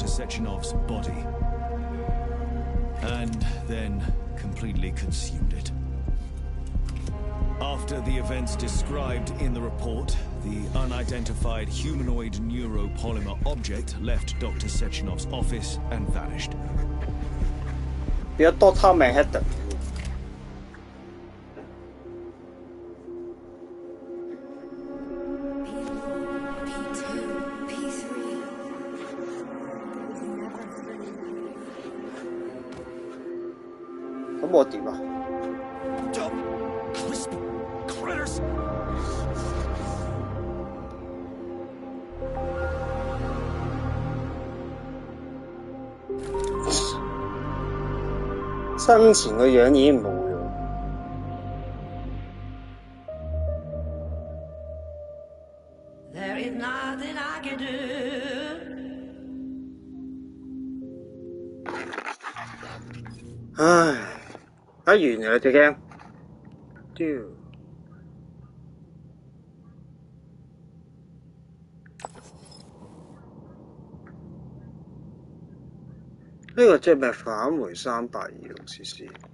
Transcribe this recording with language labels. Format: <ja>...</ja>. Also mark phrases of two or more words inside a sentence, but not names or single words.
<en>Sechenov's body and then completely consumed it. After the events described in the report, the unidentified humanoid neuropolymer object left Dr. Sechenov's office and vanished.</en> <yue>變咗 Dr. Manhattan。咁我點啊？生前個樣已經冇咗。</yue> <en>There is nothing I can do.</en> <yue>唉，打完啦隻 game，屌！呢個即係咩返回382CC？</yue>